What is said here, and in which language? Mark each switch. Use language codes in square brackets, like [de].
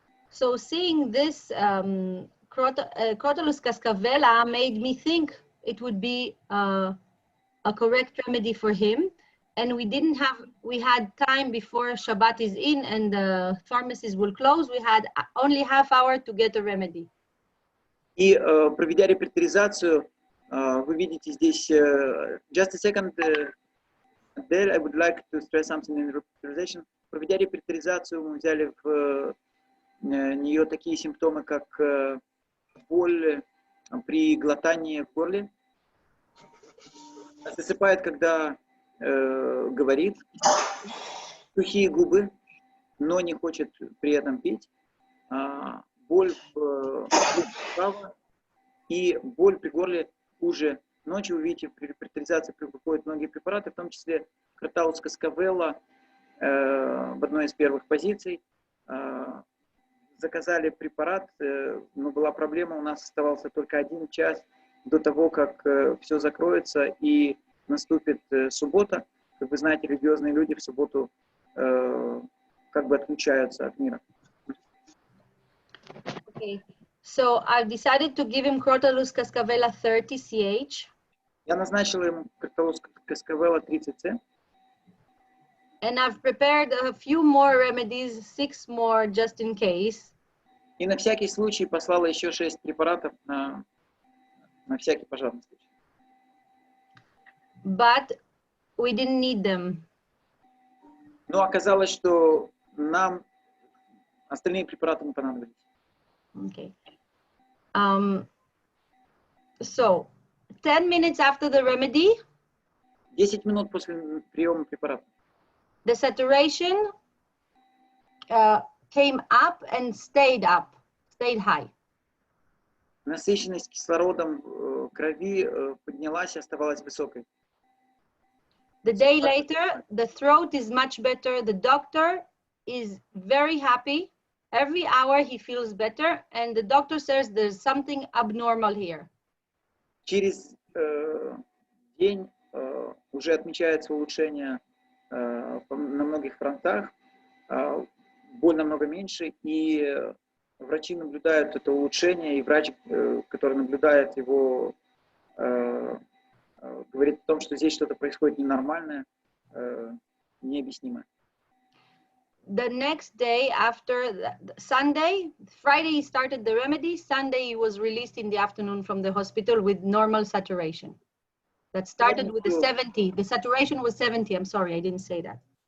[en] So seeing this Crotalus cascavella made me think it would be a correct remedy for him, and we had time before Shabbat is in and the pharmacies will close. We had only half hour to get a remedy. [ru] И проведя репертуаризацию, вы видите здесь, [en] just a second, Adele, I would like to stress something in repertorization. [ru] Проведя репертуаризацию, мы взяли в нее такие симптомы, как боль при глотании в горле, засыпает, когда говорит, сухие губы, но не хочет при этом пить, боль вправо и боль при горле хуже. Ночью, вы видите, при репертуаризации приходят многие препараты, в том числе Crotalus cascavella в одной из первых позиций. Заказали препарат, но была проблема, у нас оставался только 1 час до того, как все закроется и наступит суббота. Как вы знаете, религиозные люди в субботу как бы отключаются от мира. [en] Okay. So I've decided to give him Crotalus cascavella 30 CH. [ru] Я назначила ему Crotalus cascavella 30C. [en] And I've prepared a few more remedies, 6 more just in case. [ru] И на всякий случай послала еще 6 препаратов на всякий пожарный случай. [en] But we didn't need them. [ru] Но оказалось, что нам остальные препараты не понадобились. [en] Okay. So, 10 minutes after the remedy, [ru] 10 минут после приема препарата [en] the saturation came up and stayed high. [ru] насыщенность кислородом крови поднялась и оставалась высокой. [en] The day later, the throat is much better. The doctor is very happy. Every hour he feels better, and the doctor says there's something abnormal here. [ru] Через день уже отмечается улучшение на многих фронтах, боль намного меньше, и врачи наблюдают это улучшение, и врач, который наблюдает его, говорит о том, что здесь что-то происходит ненормальное, необъяснимое. [en] The next day after Sunday, Friday he started the remedy. Sunday he was released in the afternoon from the hospital with normal saturation. That started with the 70. The saturation was 70. I'm sorry, I didn't say that.